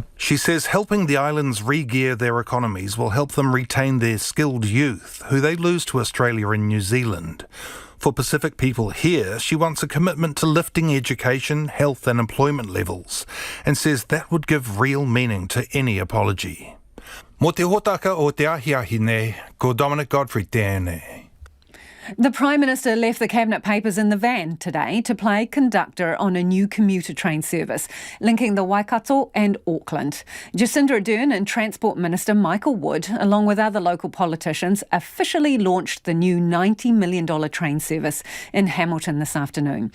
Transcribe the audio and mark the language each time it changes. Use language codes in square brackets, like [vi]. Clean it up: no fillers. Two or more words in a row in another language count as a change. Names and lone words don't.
[en] She says helping the islands re-gear their economies will help them retain their skilled youth, who they lose to Australia and New Zealand. For Pacific people here, she wants a commitment to lifting education, health and employment levels, and says that would give real meaning to any apology. [mi] Mo te hotaka o te ahiahi nei, ko Dominic Godfrey tēnei. [en] The Prime Minister left the Cabinet Papers in the van today to play conductor on a new commuter train service linking the Waikato and Auckland. Jacinda Ardern and Transport Minister Michael Wood, along with other local politicians, officially launched the new $90 million train service in Hamilton this afternoon.